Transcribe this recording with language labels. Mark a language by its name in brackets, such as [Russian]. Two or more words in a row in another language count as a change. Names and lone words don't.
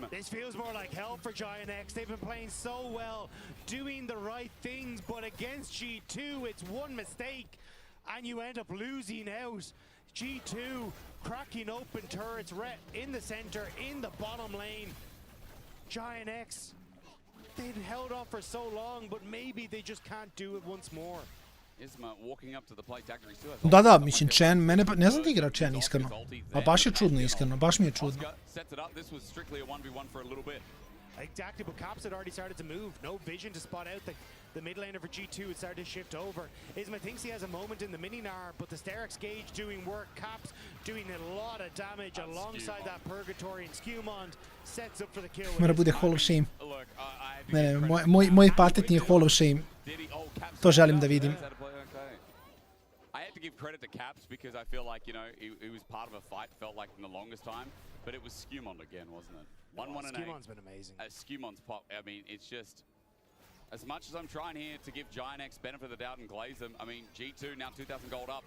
[English] This feels more like hell for GiantX. They've been playing so well, doing the right things, but against G2, it's one mistake, and you end up losing out. G2 cracking open turrets in the center, in the bottom lane. GiantX, they've held on for so long, but maybe they just can't do it once more. Isma walking up to the plate. Dagger still has. [Serbian] Da, mislim, Chen, mene ne znam da igra Chen, iskreno. A baš je čudno, iskreno, baš mi je čudno. [English] Sets it up. This was strictly a 1v1 for a little bit. Exactly, but Caps had already started to move. No vision to spot out the mid laner for G2 had started to shift over. Isma thinks he has a moment in the mini-nar, but the Sterex gauge doing work. Caps doing a lot of damage alongside that Purgatory, and Skewmon sets up for the kill. [Serbian] Mora bude [English] Hall of Shame. [Serbian] Ne, moj patetni je [English] Hall of Shame. [Serbian] To želim da vidim. [English] I had to give credit to Caps because I feel like, you know, he was part of a fight, felt like in the longest time, but it was Skewmon again, wasn't it? 1-1 and 8. Skewmon's been amazing. Skewmon's pop, I mean, it's just As much as I'm trying here to give Giant X benefit of the doubt and glaze them, I mean, G2 now 2,000 gold up.